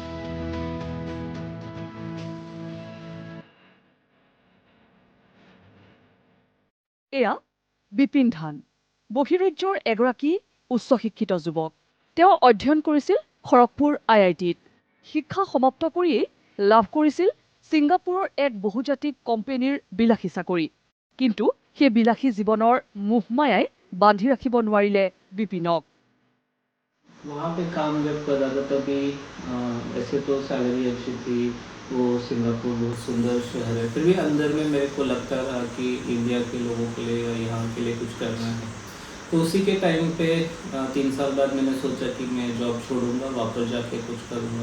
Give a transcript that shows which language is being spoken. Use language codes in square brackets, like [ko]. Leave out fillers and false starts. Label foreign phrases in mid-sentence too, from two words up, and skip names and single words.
[as] এয়া বিপিন ধান, বহিৰাজ্যৰ এগৰাকী উচ্চ শিক্ষিত যুৱক। তেওঁ অধ্যয়ন কৰিছিল খড়গপুৰ IITত। শিক্ষা সমাপ্ত কৰিয়েই লাভ কৰিছিল ছিংগাপুৰৰ এক বহুজাতিক কোম্পানীৰ বিলাসী চাকৰি। কিন্তু সেই বিলাসী জীৱনৰ মোহমায়াই বান্ধি ৰাখিব নোৱাৰিলে বিপিনক। [hi] वहाँ पे काम जब कर रहा था तभी वैसे तो सैलरी अच्छी थी, वो सिंगापुर बहुत सुंदर शहर है, फिर भी अंदर में मेरे को लगता था कि इंडिया के लोगों के लिए या यहाँ के लिए कुछ करना है। तो उसी के टाइम पे 3 साल बाद मैंने सोचा कि मैं जॉब छोड़ूंगा, वापस जाके कुछ करूँगा।